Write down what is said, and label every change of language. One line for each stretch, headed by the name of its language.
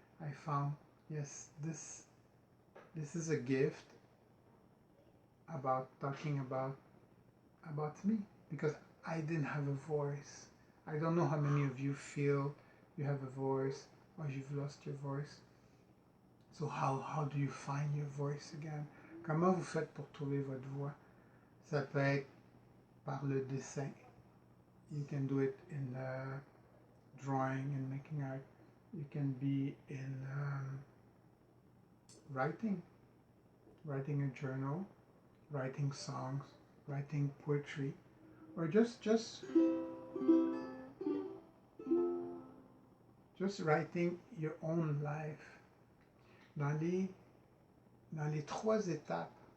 English: I found, yes, this is a gift about talking about me, because I didn't have a voice. I don't know how many of you feel you have a voice or you've lost your voice. So how do you find your voice again?
French: Comment vous faites pour trouver votre voix? Ça peut être par le dessin.
English: You can do it in drawing and making art. You can be in writing a journal, writing songs, writing poetry, or just writing your own life.
French: Dans les 3 étapes